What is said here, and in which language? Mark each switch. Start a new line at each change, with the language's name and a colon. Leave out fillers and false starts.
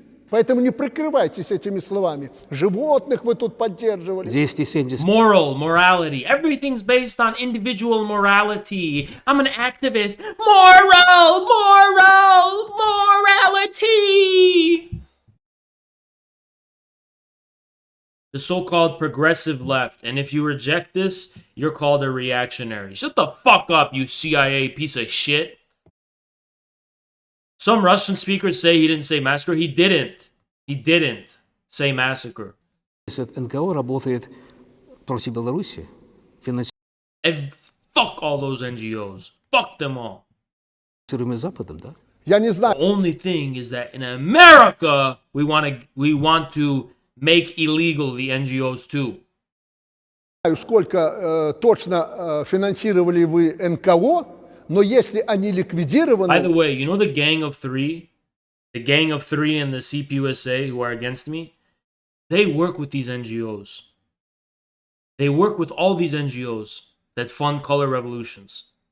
Russian: Поэтому не прикрывайтесь этими словами. Животных вы тут поддерживали. 270.
English: Morality. Everything's based on individual morality. I'm an activist. Morality. The so-called progressive left. And if you reject this, you're called a reactionary. Shut the fuck up, you CIA piece of shit. Some Russian speakers say he didn't say massacre. He didn't. He didn't say massacre.
Russian: НКО работает против Беларуси.
English: And fuck all those NGOs. Fuck them all.
Russian: Западом, да? Я не знаю.
English: The only thing is that in America, we want to make illegal the NGOs too.
Russian: Сколько точно финансировали вы НКО, но если они ликвидированы...
English: By the way, you know the Gang of Three? The Gang of Three and the CPUSA who are against me? They work with these NGOs. They work with all these NGOs that fund color revolutions.